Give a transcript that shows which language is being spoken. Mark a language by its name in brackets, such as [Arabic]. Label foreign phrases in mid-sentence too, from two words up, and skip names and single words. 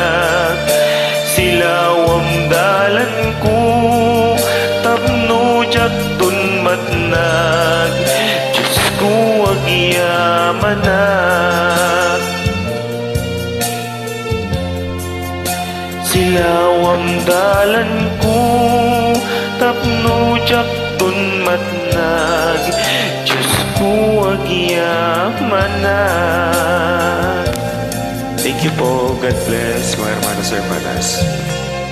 [Iloko] Silawam dalan ko tapno jak tun matnag, Diyos ko agyaman na. Silawam dalan ko tapno jak tun matnag, Diyos ko agyaman na. [English] Thank you po. God bless [Filipino] mga [Spanish] hermanos, hermanas.